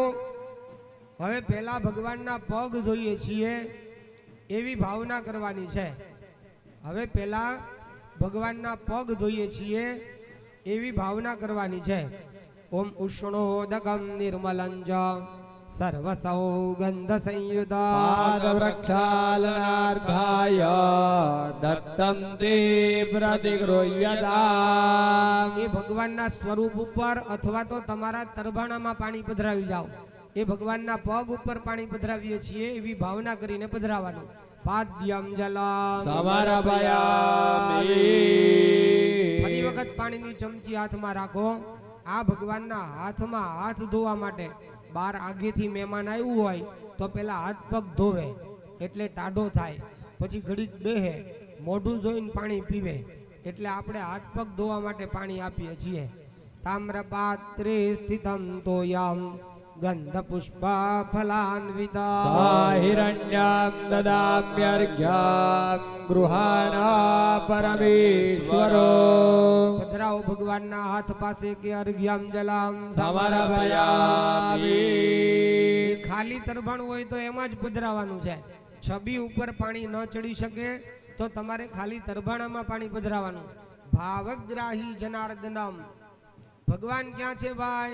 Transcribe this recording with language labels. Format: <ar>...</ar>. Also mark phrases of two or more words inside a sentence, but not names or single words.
<gu>હવે પહેલા ભગવાનના પગ ધોઈએ છીએ એવી ભાવના કરવાની છે. હવે પહેલા ભગવાનના પગ ધોઈએ છીએ એવી ભાવના કરવાની છે.</gu> <sa>ઓમ ઉષ્ણોદકમ નિર્મલંજ સર્વ સૌગંધ पादवृक्षालनार्थाय दत्तं ते प्रतिगृह्यताम्.</sa> <gu>એ ભગવાનના સ્વરૂપ ઉપર અથવા તો તમારા તરભાણામાં પાણી પધરાવી જાઓ. એ ભગવાનના પગ ઉપર પાણી પધરાવીએ છીએ એવી ભાવના કરીને પધરાવાનું.</gu> <sa>પાદ્યમ જલમ સમર્પયામિ.</sa> <gu>ફરી વખત પાણીની ચમચી હાથમાં રાખો. આ ભગવાનના હાથમાં હાથ ધોવા માટે બાર આગેથી મહેમાન આવ્યું હોય તો પેલા હાથ પગ ધોવે એટલે ટાઢો થાય, પછી ઘડીક બેહે, મોઢું ધોઈને પાણી પીવે, એટલે આપણે હાથ પગ ધોવા માટે પાણી આપીએ છીએ.</gu> <sa>તામ્રપાત્રે સ્થિતમ તોયમ ગંધ પુષ્પ ફલાન્વિતા हिरण्यं ददाम्यर्घ्यं गृहाणा परमेश्वरो.</sa> <gu>પધરાવો ભગવાનના હાથ પાસે કે</gu> <sa>અર્ઘ્યમ જલમ સમર્પયામિ.</sa> <gu>ખાલી તરભાણ હોય તો એમાં જ પધરાવાનું છે. છબી ઉપર પાણી ન ચડી શકે તો તમારે ખાલી તરભાણામાં પાણી પધરાવાનું.</gu> <sa>ભાવગ્રાહી જનાર્દનમ.</sa> <gu>ભગવાન ક્યાં છે ભાઈ?</gu>